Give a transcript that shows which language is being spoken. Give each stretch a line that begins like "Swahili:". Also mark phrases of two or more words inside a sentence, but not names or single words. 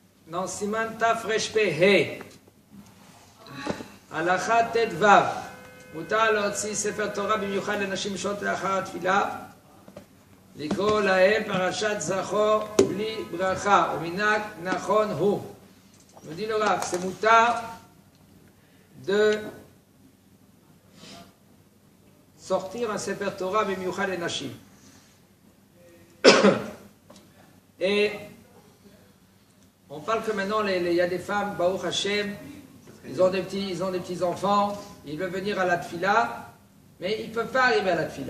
Hebrew: dans סימן תרפ"ה הלכה ט"ו מותר להוציא ספר תורה במיוחד לנשים שלאחר התפילה, לקרוא להם פרשת זכור בלי ברכה, ומנהג נכון הוא.
French: Me dit le Rav, c'est moutar de sortir un
Hebrew: ספר תורה במיוחד לנשים.
French: Et on parle que maintenant, il y a des femmes,
Hebrew: ברוך השם,
French: ils ont des petits enfants, ils veulent venir à la tfila, mais ils ne peuvent pas arriver à la tfila.